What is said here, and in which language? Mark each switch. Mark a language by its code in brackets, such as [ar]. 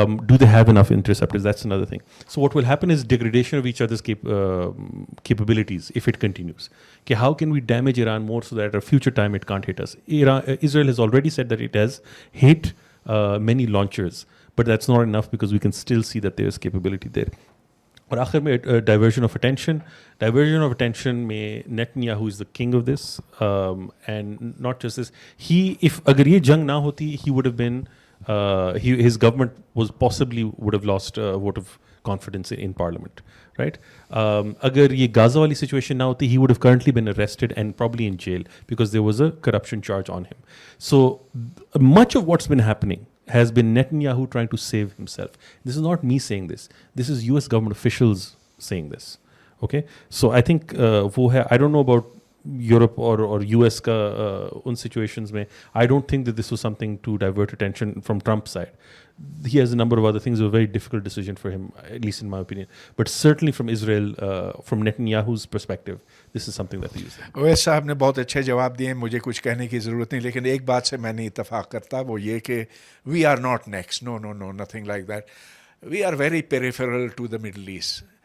[en] Do they have enough interceptors? That's another thing. So what will happen is degradation of each other's capabilities if it continues. Okay, how can we damage Iran more so that at a future time it can't hit us? Israel has already said that it has hit many launchers, but that's not enough because we can still see that there is capability there. [ur] اور آخر میں [en] diversion of attention میں Netanyahu is the king of this and not just this if [ur] اگر یہ جنگ نہ ہوتی [en] He would have been his government was possibly would have lost vote of confidence in parliament right. [ur] اگر یہ غازہ والی سچویشن نہ ہوتی [en] He would have currently been arrested and probably in jail because there was a corruption charge on him. So much of what's been happening has been Netanyahu trying to save himself. This is not me saying this. This is US government officials saying this. Okay? So I think I don't know about Europe or US [ur] ka un situations mein. [en] I don't think that this was something to divert attention from Trump's side. He has a number of other things. It was a very difficult decision for him, at least in my opinion. But certainly from Israel, from Netanyahu's perspective, this is something that they use. [ur] Owais صاحب نے بہت اچھے جواب دیے, مجھے کچھ کہنے کی ضرورت نہیں, لیکن ایک بات سے میں نہیں اتفاق کرتا, وہ یہ کہ [en] We are not next. No nothing like that. We are very peripheral to the Middle East.